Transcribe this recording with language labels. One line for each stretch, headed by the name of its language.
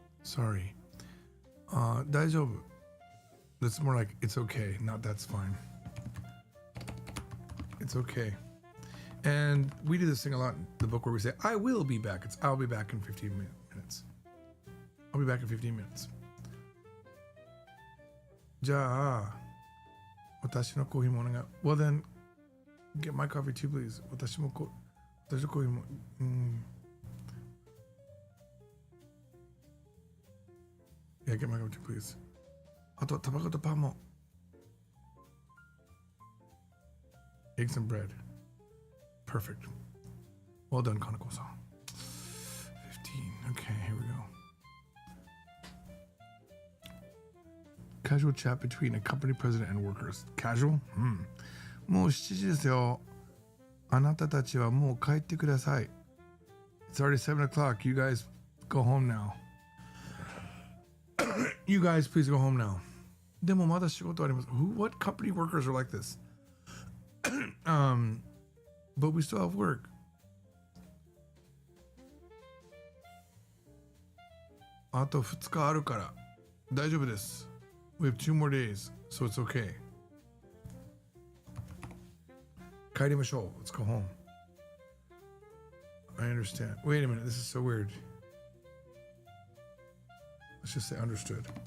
English: Sorry. 大丈夫. That's more like, it's okay, not that's fine. It's okay. And we do this thing a lot in the book where we say, I will be back. It's I'll be back in 15 minutes. I'll be back in 15 minutes.
Japanese: じゃあ、私のコーヒーもお願い.
English: Well then, get my coffee too, please.
Japanese: 私のコーヒーも、
English: Yeah, get my coffee too, please.
Japanese: あと、タバコとパンも.
English: Eggs and bread. Perfect. Well done, Kaneko-san. 15. Okay, here we go. Casual chat between a company president and workers.
Japanese: Casual? もう7時ですよ。あなたたちはもう帰ってください.
English: It's already 7 o'clock. You guys go home now. You guys please go home now.
Japanese: でもまだ仕事あります.
English: What company workers are like this? But we still have work.
Japanese: あと2日あるから大丈夫です.
English: We have 2 more days, so it's okay.
Japanese: 帰りましょう.
English: Let's go home. I understand. Wait a minute, this is so weird. Let's just say understood.